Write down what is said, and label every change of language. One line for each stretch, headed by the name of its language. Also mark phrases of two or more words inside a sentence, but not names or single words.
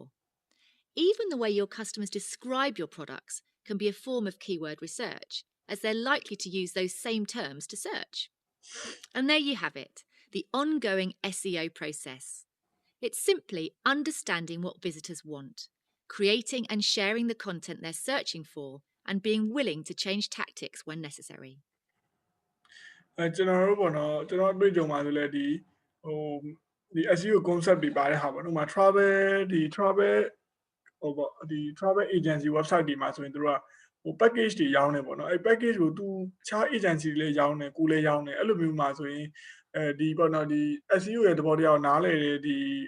English: Even the way your customers describe your products can be a form of keyword research, as they're likely to use those same terms to search. And there you have it, the ongoing SEO process. It's simply understanding what visitors want, creating and sharing the content they're searching for, and being willing to change tactics when necessary.
Burmese: ကျွန်တော်တို့ပေါ့နော်ကျွန်တော်တွေ့ကြုံပါဆိုလဲဒီ
English: SEO concept
Burmese: တွေပါတဲ့ဟာပေါ့နော်ဥပမာ travel ဟိုပေါ့ဒီ
English: travel agency website
Burmese: တွေမှာဆိုရင်တို့ကpackage တွေရောင်းနေပေါ့နော်အဲ့ package ကိုသူခြား agency တွေလည်းရောင်းနေကိုလည်းရောင်းနေအဲ့လိုမျိုးမှာဆိုရင်ဒီပေါ့နော်ဒီ SEO ရဲ့သဘောတရားကိုနားလည်တဲ့ဒီ